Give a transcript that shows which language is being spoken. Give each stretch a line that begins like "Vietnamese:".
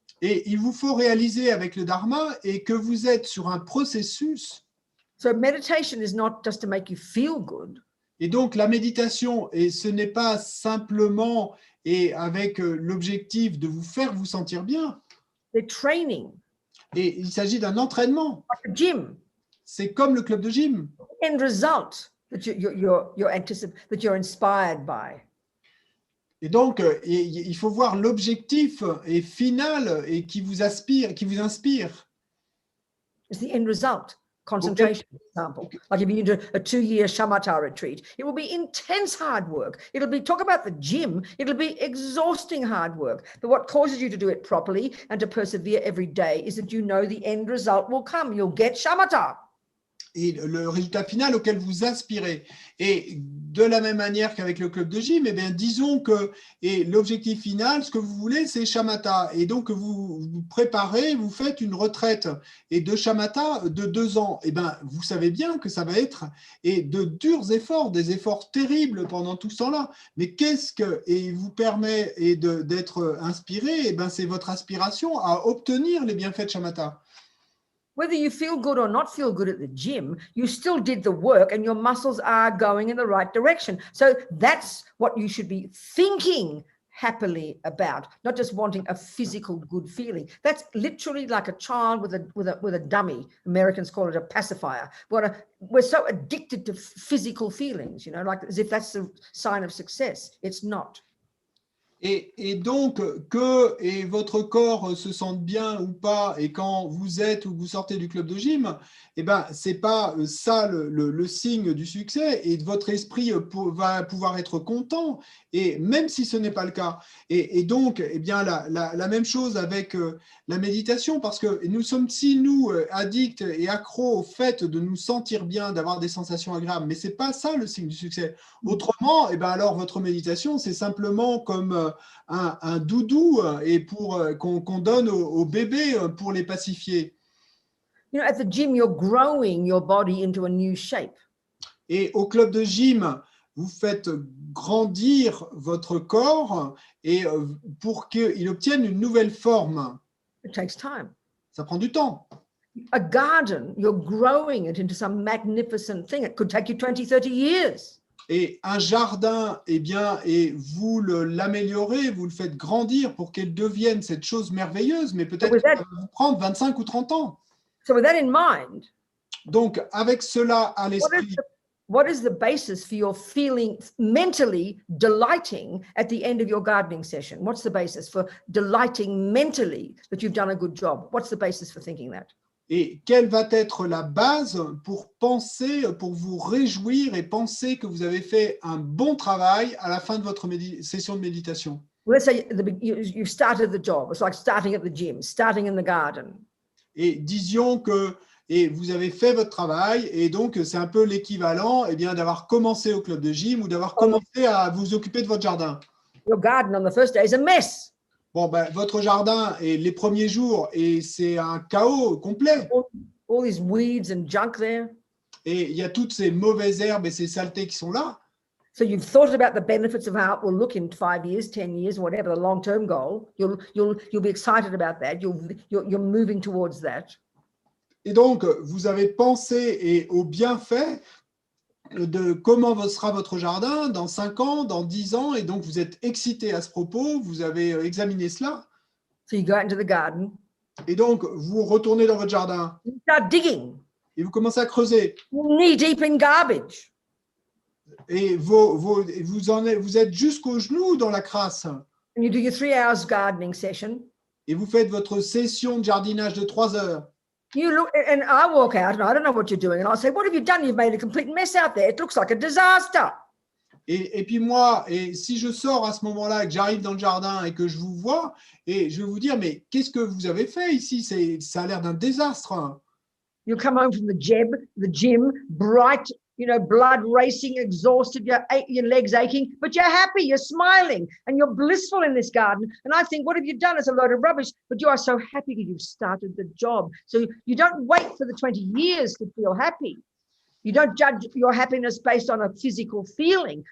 French: Et il vous faut réaliser avec le Dharma et que vous êtes sur un processus.
English: So meditation is not just to make you feel good.
French: Et donc la méditation, et ce n'est pas simplement avec l'objectif de vous faire vous sentir bien.
English: The training.
French: Et il s'agit d'un entraînement.
English: Like a gym.
French: C'est comme le club de gym.
English: End result that you're inspired by.
French: Et donc, il faut voir l'objectif et final et qui vous inspire.
English: It's the end result. Concentration, for example. Like if you do a 2-year shamatha retreat, it will be intense hard work. Talk about the gym, it'll be exhausting hard work. But what causes you to do it properly and to persevere every day is that you know the end result will come. You'll get shamatha.
French: Et le résultat final auquel vous aspirez. Et de la même manière qu'avec le club de gym, eh bien, disons que l'objectif final, ce que vous voulez, c'est shamatha. Et donc, vous vous préparez, vous faites une retraite et de shamatha de 2 ans. Eh bien, vous savez bien que ça va être de durs efforts, des efforts terribles pendant tout ce temps-là. Mais qu'est-ce qui vous permet d'être inspiré? Eh bien, c'est votre aspiration à obtenir les bienfaits de shamatha.
English: Whether you feel good or not feel good at the gym, you still did the work and your muscles are going in the right direction. So that's what you should be thinking happily about, not just wanting a physical good feeling. That's literally like a child with a dummy. Americans call it a pacifier. We're so addicted to physical feelings, you know, like as if that's the sign of success. It's not.
French: Et donc, que votre corps se sente bien ou pas, et quand vous êtes ou vous sortez du club de gym, eh ben, c'est pas ça le signe du succès, et votre esprit va pouvoir être content, et même si ce n'est pas le cas. Et donc, eh bien, la même chose avec la méditation, parce que nous sommes addicts et accros au fait de nous sentir bien, d'avoir des sensations agréables, mais c'est pas ça le signe du succès. Autrement, eh ben, alors votre méditation, c'est simplement comme un doudou et qu'on donne aux bébés pour les pacifier.
English: You know, at the gym, you're growing your body into a new shape.
French: Et au club de gym, vous faites grandir votre corps et pour qu'il obtienne une nouvelle forme.
English: It takes time.
French: Ça prend du temps.
English: A garden, you're growing it into some magnificent thing. It could take you 20, 30 years.
French: Et un jardin, eh bien, et vous l'améliorez, vous le faites grandir pour qu'elle devienne cette chose merveilleuse, mais peut-être que ça va vous prendre 25 ou 30 ans.
English: So with that in mind,
French: donc avec cela à l'esprit,
English: what is the basis for your feeling mentally delighting at the end of your gardening session? What's the basis for delighting mentally that you've done a good job? What's the basis for thinking that?
French: Et quelle va être la base pour penser, pour vous réjouir et penser que vous avez fait un bon travail à la fin de votre session de méditation?
English: Let's say you started the job. It's like starting at the gym, starting in the garden.
French: Et disions que vous avez fait votre travail, et donc c'est un peu l'équivalent d'avoir commencé au club de gym ou d'avoir commencé à vous occuper de votre jardin.
English: Your garden on the first day is a mess.
French: Bon, ben, votre jardin, et les premiers jours, et c'est un chaos complet.
English: All these weeds and junk there.
French: Et il y a toutes ces mauvaises herbes et ces saletés qui sont là.
English: So you've thought about the benefits of how it will look in 5 years, 10 years, whatever the long-term goal. You'll be excited about that. You're moving towards that.
French: Et donc, vous avez pensé au bienfait de comment sera votre jardin dans 5 ans, dans 10 ans, et donc vous êtes excité à ce propos, vous avez examiné cela.
English: So you go out into the garden.
French: Et donc, vous retournez dans votre jardin.
English: You start digging.
French: Et vous commencez à creuser.
English: Knee deep in garbage.
French: Et vous êtes jusqu'aux genoux dans la crasse.
English: And you do your 3 hours gardening session.
French: Et vous faites votre session de jardinage de 3 heures.
English: You look, and I walk out and I don't know what you're doing. And I'll say, what have you done? You've made a complete mess out there. It looks like a disaster.
French: Et puis moi, si je sors à ce moment-là et que j'arrive dans le jardin et que je vous vois, et je vais vous dire, mais qu'est-ce que vous avez fait ici? Ça a l'air d'un désastre.
English: You come home from the gym, bright, you know, blood racing, exhausted, your legs aching, but you're happy, you're smiling, and you're blissful in this garden. And I think, what have you done? It's a load of rubbish, but you are so happy because you've started the job. So you don't wait for the 20 years to feel happy. You don't judge your happiness based on a physical feeling.